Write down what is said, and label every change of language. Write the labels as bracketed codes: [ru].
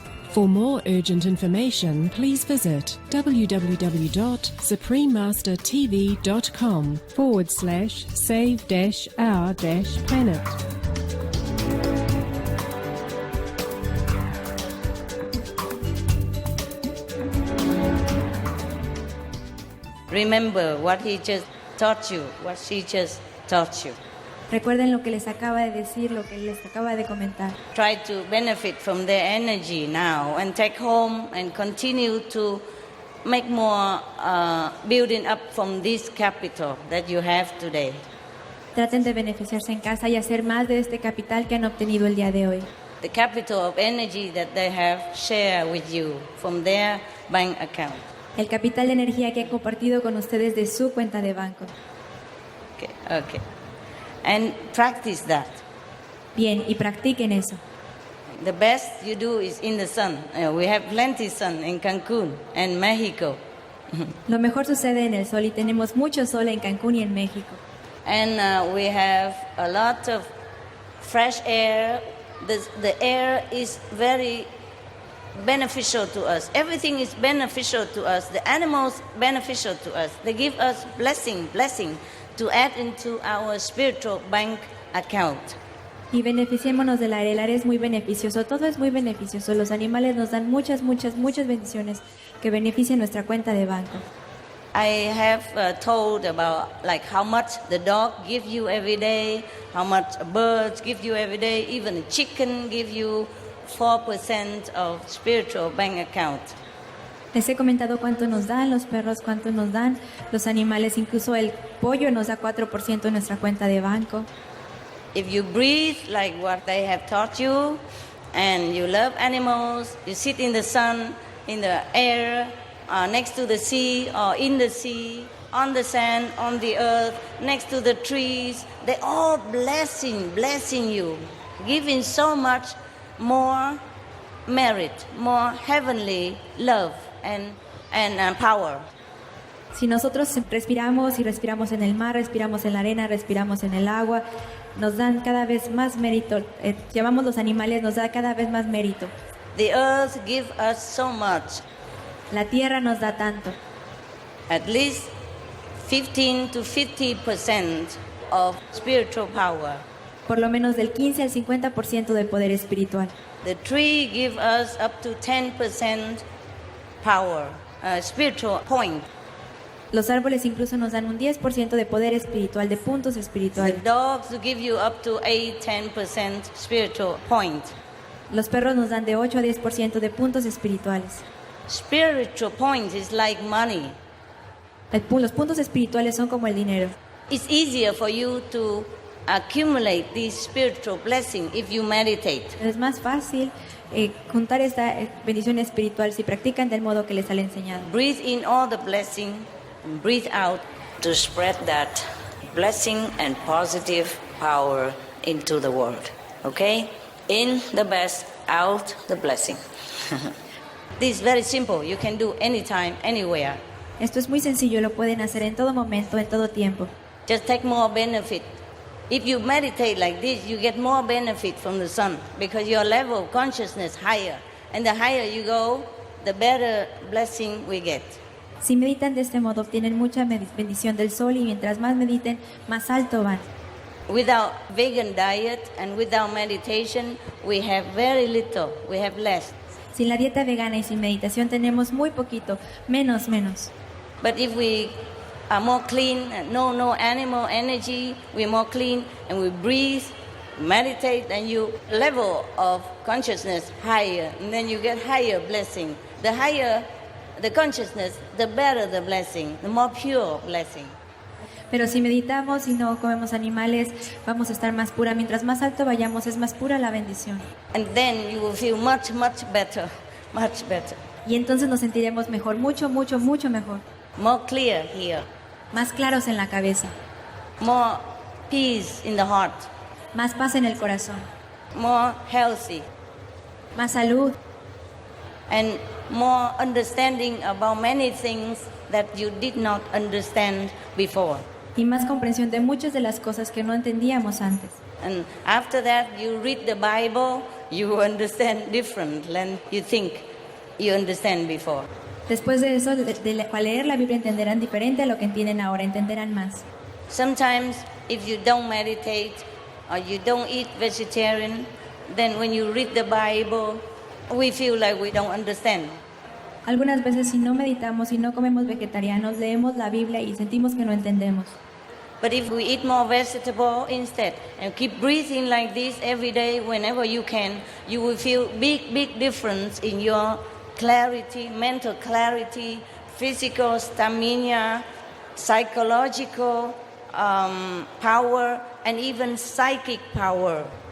[en] For more urgent information, please visit www.suprememastertv.com/save-our-planet. Remember what he just taught you, what she just taught you. [es] Recuerden lo que les acaba de decir, lo que les acaba de comentar. [en] Try to benefit from their energy now and take home and continue to make more building up from this capital that you have today. [es] Traten de beneficiarse en casa y hacer más de este capital que han obtenido el día de hoy. [en] The capital of energy that they have shared with you from their bank account. [es] El capital de energía que han compartido con ustedes de su cuenta de banco. [en] Okay. And practice that. [es] Bien, y practiquen eso. [en] The best you do is in the sun. We have plenty sun in Cancun and Mexico. [es] Lo mejor sucede en el sol y tenemos mucho sol en Cancún y en México. [en] And we have a lot of fresh air. The air is very beneficial to us. Everything is beneficial to us. The animals beneficial to us. They give us blessing to add into our spiritual bank account. [es] Y beneficiémonos del aire. El aire es muy beneficioso, todo es muy beneficioso. Los animales nos dan muchas bendiciones que benefician nuestra cuenta de banco. [en] I have told about like how much the dog gives you every day, how much birds give you every day, even a chicken give you 4% of spiritual bank account. [es] Les he comentado cuánto nos dan los perros, cuánto nos dan los animales, incluso el pollo nos da 4% en nuestra cuenta de banco. [en] If you breathe like what they have taught you, and you love animals, you sit in the sun, in the air, next to the sea, or in the sea, on the sand, on the earth, next to the trees, they all blessing you, giving so much more merit, more heavenly love and power. [es] Si nosotros respiramos y respiramos en el mar, respiramos en la arena, respiramos en el agua, nos dan cada vez más mérito. Llamamos los animales, nos da cada vez más mérito. [en] The earth gives us so much. [es] La tierra nos da tanto. [en] At least 15 to 50% of spiritual power. [es] Por lo menos del 15 al 50% de poder espiritual. [en] The tree gives us up to 10% power, spiritual point. [es] Los árboles incluso nos dan un 10% de poder espiritual, de puntos [en] The [es] espirituales. [en] dogs give you up to 8-10% spiritual point. [es] Los perros nos dan de 8 a 10% de puntos espirituales. [en] Spiritual point is like money. [es] Los puntos espirituales son como el dinero. [en] It's easier for you to accumulate this spiritual blessing if you meditate. [es] Es más fácil juntar esta bendición espiritual si practican del modo que les han enseñado. [en] Breathe in all the blessing and breathe out to spread that blessing and positive power into the world. Okay? In the best, out the blessing. This is very simple. You can do anytime, anywhere. [es] Esto es muy sencillo, lo pueden hacer en todo momento, en todo tiempo. [en] Just take more benefit. If you meditate like this, you get more benefit from the sun because your level of consciousness higher. And the higher you go, the better blessing we get. [es] Si meditan de este modo, obtienen mucha bendición del sol y mientras más mediten, más alto van. [en] Without vegan diet and without meditation, we have very little, we have less. [es] Sin la dieta vegana y sin meditación tenemos muy poquito, menos. [en] But if we are more clean, no animal energy, we're more clean and we breathe, meditate, and you level of consciousness higher, and then you get higher blessing. The higher the consciousness, the better the blessing, the more pure blessing. [es] Pero si meditamos y no comemos animales, vamos a estar más pura. Mientras más alto vayamos, es más pura la bendición. [en] And then you will feel much better, much better. [es] Y entonces nos sentiremos mejor, mucho mejor. [en] More clear here, [es] Más claros en la cabeza, [en] more peace in the heart, [es] más paz en el corazón, [en] more healthy, [es] más salud [en] and more understanding about many things that you did not understand before. [es] y más comprensión de muchas de las cosas que no entendíamos antes. [en] And after that, you read the Bible, you understand different than you think you understand before. [es] Después de eso, al leer la Biblia entenderán diferente a lo que entienden ahora, entenderán más. [en] Sometimes, if you don't meditate or you don't eat vegetarian, then when you read the Bible, we feel like we don't understand. [es] Algunas veces si no meditamos y no comemos vegetarianos, leemos la Biblia y sentimos que no entendemos. [en] But if we eat more vegetable instead and keep breathing like this every day whenever you can, you will feel big difference in your clarity, mental clarity, physical stamina, psychological power, and even psychic power.